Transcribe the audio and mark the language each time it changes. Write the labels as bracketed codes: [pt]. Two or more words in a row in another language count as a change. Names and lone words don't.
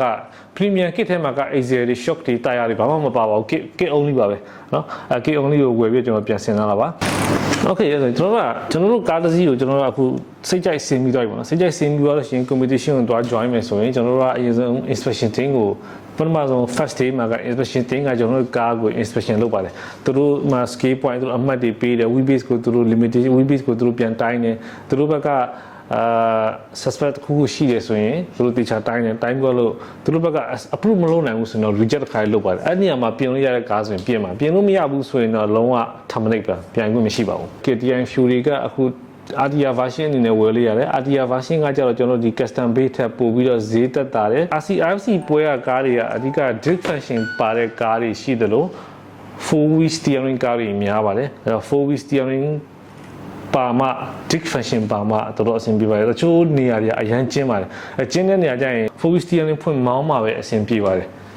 [en] premium kit [my] ထဲမှာက Acer တွေ shock တွေ tire တွေဘာမှမပါပါဘူး [en] kit only [my] ပါပဲเนาะ [en] kit only [my] ကိုဝယ်ပြီးကျွန်တော်ပြင်ဆင်ထားတာပါ okay အဲ့ဒါကျွန်တော်တို့ကားတစ်စီးကိုကျွန်တော်တို့အခုစိတ်ကြိုက်ဆင်းပြီးတော့ပေါ့နော်စိတ်ကြိုက်ဆင်းပြီးတော့ရှင် competition ကိုတွား join မယ်ဆိုရင်ကျွန်တော်တို့ကအရင်ဆုံး [en] inspection team [my] ကိုပထမဆုံး [en] first day [my] မှာက [en] inspection team [my] ကကျွန်တော်တို့ကားကို inspection လုပ်ပါတယ်သူတို့မှာ [en] scale point [my] သူတို့အမှတ်တွေပေးတယ် [en] wheel base [my] ကိုသူတို့ [en] limitation wheel base [my] ကိုသူတို့ပြန်တိုင်းတယ်သူတို့ဘက်က suspect ခုရှိတယ်ဆိုရင်သူတို့တေချာတိုင်းတယ်တိုင်းပြီးလို့သူတို့ဘက်က approve မလုပ်နိုင်ဘူးဆိုတော့ reject တစ်ခါလုပ်ပါတယ်အဲ့ဒီနေရာမှာပြင်လို့ရတဲ့ကား ဆိုရင်ပြင်ပါပြင်လို့မရဘူးဆိုရင်တော့လုံးဝ terminate ပါပြန်ခွင့်မရှိပါဘူး KTM Fury ကအခု [en] ADIA version [my] အနေနဲ့ဝယ်လို့ရတယ် [en] ADIA version [my] ကကြတော့ကျွန်တော်ဒီ [en] custom base [my] ထပ်ပို့ပြီးတော့ဈေးသက်သာတယ် RCIFC ပွဲကကားတွေကအဓိက [en] drift function [my] ပါတဲ့ကားတွေရှိတယ်လို့ [en] 4-wheel steering [my] ကားတွေများပါတယ်အဲ့တော့ [en] 4-wheel steering [my] ပါမ [en] drift function [my] ပါမတော်တော်အဆင်ပြေပါတယ်တချို့နေရာတွေအရန်ကျင်းပါတယ်အကျင်းတဲ့နေရာကျရင် [en] 4-wheel steering [my] ဖွင့်မောင်းမှာပဲအဆင်ပြေပါတယ်